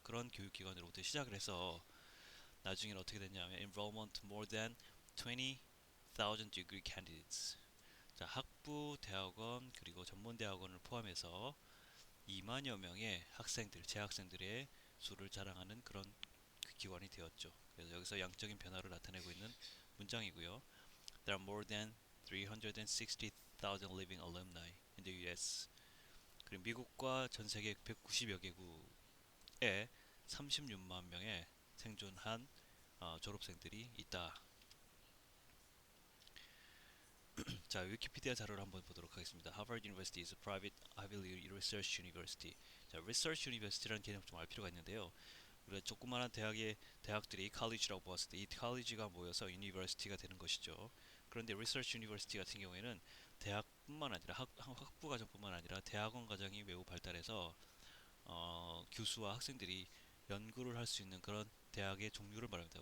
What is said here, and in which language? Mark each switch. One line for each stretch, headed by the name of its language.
Korean: 그런 교육기관으로부터 시작을 해서 나중에는 어떻게 됐냐면
English: enrollment more than 20,000 degree candidates.
Korean: 자, 학부 대학원 그리고 전문 대학원을 포함해서 2만여 명의 재학생들의 수를 자랑하는 그런 기관이 되었죠. 그래서 여기서 양적인 변화를 나타내고 있는 문장이고요.
English: There are more than 360,000 living alumni in the U.S.
Korean: 그리고 미국과 전 세계 190여 개국에 36만 명의 생존한 졸업생들이 있다. 자, 위키피디아 자료를 한번 보도록 하겠습니다.
English: Harvard University is a private Ivy League research university.
Korean: 자, research university라는 개념 좀 알 필요가 있는데요. 우리가 조그마한 대학들이 college라고 보았을 때 이 college가 모여서 university가 되는 것이죠. 그런데 research university 같은 경우에는 대학뿐만 아니라 학부 과정뿐만 아니라 대학원 과정이 매우 발달해서 교수와 학생들이 연구를 할 수 있는 그런 대학의 종류를 말합니다.